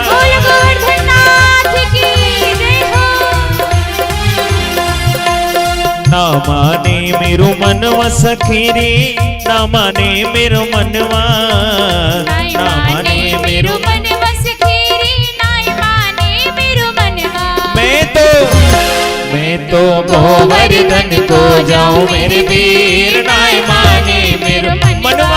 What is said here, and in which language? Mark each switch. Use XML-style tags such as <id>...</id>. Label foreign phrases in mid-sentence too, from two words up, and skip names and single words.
<hi>बोल गोवर्धननाथ की जय हो।</hi> <bra>ना माने मेरो मनवा सखीरी, ना माने मेरो मनवा, नाई ना माने मेरो मन बस खीरी, नाई माने मेरो मनवा। मैं तो गोवर्धन को जाऊं मेरे वीर, नाय माने मेरो मनवा।</bra>